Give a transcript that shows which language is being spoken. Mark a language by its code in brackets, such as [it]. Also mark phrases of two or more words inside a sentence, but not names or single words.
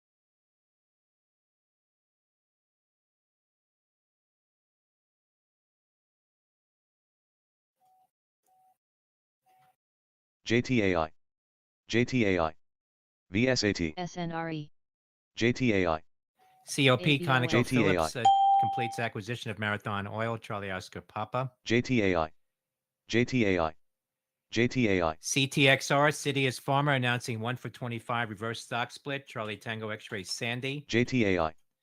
[en] JTAI. JTAI. VSAT. SNRE. JTAI. COP ABOA. ConocoPhillips completes acquisition of Marathon Oil, Charlie Oscar Papa. JTAI. JTAI. JTAI. CTXR, Citius Pharma announcing 1-for-25 reverse stock split, Charlie Tango X-Ray Sandy. JTAI.